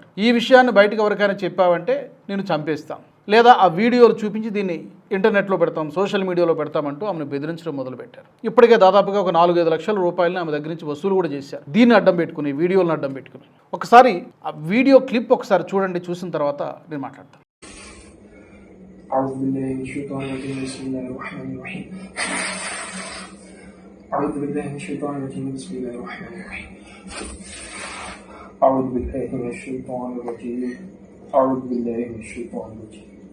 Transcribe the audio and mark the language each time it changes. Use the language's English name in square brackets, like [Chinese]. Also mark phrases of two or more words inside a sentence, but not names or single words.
[Telugu] ఈ విషయాన్ని బయటకు ఎవరికైనా చెప్పావంటే నేను చంపేస్తాం, లేదా ఆ వీడియోలు చూపించి దీన్ని ఇంటర్నెట్లో పెడతాం, [English] social media [Telugu] పెడతామంటూ ఆమెను బెదిరించడం మొదలుపెట్టారు. ఇప్పటికే దాదాపుగా ఒక 4-5 లక్షల రూపాయలని ఆమె దగ్గర నుంచి వసూలు కూడా చేశారు. దీన్ని అడ్డం పెట్టుకుని, వీడియోలను అడ్డం పెట్టుకుని. ఒకసారి ఆ [English] video clip [Telugu] ఒకసారి చూడండి, చూసిన తర్వాత నేను మాట్లాడతాను. [Arabic] أعوذ بالله من الشيطان الرجيم بسم الله الرحمن الرحيم أعوذ بالله من الشيطان الرجيم بسم الله الرحمن الرحيم أعوذ بالله من الشيطان الرجيم أعوذ بالله من الشيطان الرجيم